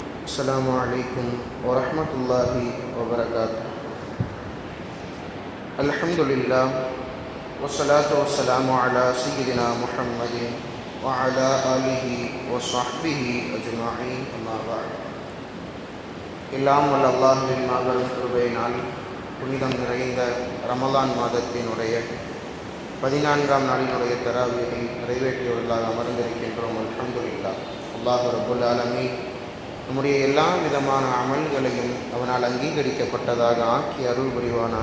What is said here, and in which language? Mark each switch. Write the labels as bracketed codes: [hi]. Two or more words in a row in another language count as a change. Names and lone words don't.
[ar] السلام عليكم ورحمة الله وبركاته. الحمد لله والصلاة والسلام على سيدنا محمد وعلى آله وصحبه أجمعين. أما بعد. [ta] எல்லாம் வல்ல அல்லாஹ்வின் மாபெரும் கிருபையினால் புனிதம் நிறைந்த ரமலான் மாதத்தினுடைய 14ஆம் நாளினுடைய தராவீஹை நிறைவேற்றியவர்களாக அமர்ந்திருக்கின்றோம். [ar] الحمد لله. الله رب العالمين [ta] நம்முடைய எல்லா விதமான அமல்களையும் அவனால் அங்கீகரிக்கப்பட்டதாக ஆக்கி அருள் புரிவானாக.